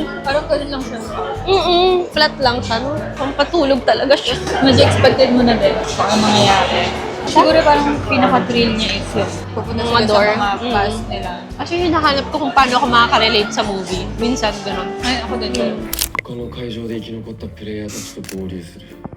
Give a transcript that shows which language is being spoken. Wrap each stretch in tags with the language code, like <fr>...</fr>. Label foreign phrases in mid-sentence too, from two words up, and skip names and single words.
<tl>Parang ganun lang siya. Flat lang siya, no? Pampatulog talaga siya. Medyo expected mo na din baka mangyayari. Siguro parang pinaka-thrill niya is yung pupunta Mga sila door. sa mga past nila. Kasi hinahanap ko kung paano ako makaka-relate sa movie. Minsan, ganun. Ay, ako din.</tl> <ja>他の会場で生き残ったプレイヤーたちと合流する。</ja>